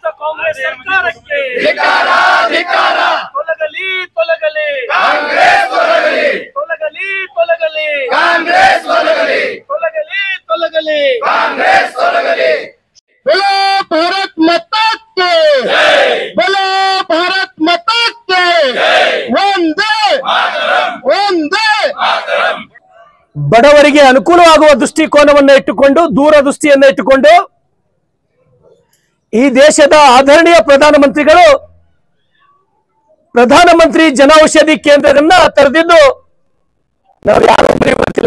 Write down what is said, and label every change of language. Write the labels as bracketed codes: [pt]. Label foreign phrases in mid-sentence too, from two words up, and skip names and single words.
[kn] ಕಾಂಗ್ರೆಸ್ ಸರ್ಕಾರಕ್ಕೆ ತೊಲಗಲಿ ತೊಲಗಲಿ ತೊಲಗಲಿ ತೊಲಗಲಿ ತೊಲಗಲಿ ತೊಲಗಲಿ [hi] बोलो भारत माता के बोलो भारत माता के वंदे वंदे [kn] ಬಡವರಿಗೆ ಅನುಕೂಲವಾಗುವ ದೃಷ್ಟಿಕೋನವನ್ನು ಇಟ್ಟುಕೊಂಡು ದೂರದೃಷ್ಟಿಯನ್ನು ಇಟ್ಟುಕೊಂಡು ಈ ದೇಶದ ಆದರಣೀಯ ಪ್ರಧಾನಮಂತ್ರಿಗಳು ಪ್ರಧಾನಮಂತ್ರಿ ಜನೌಷಧಿ ಕೇಂದ್ರಗಳನ್ನ ತೆರೆದಿದ್ದು ನಾವು ಯಾರು ಮರೆಯುವಂತಿಲ್ಲ.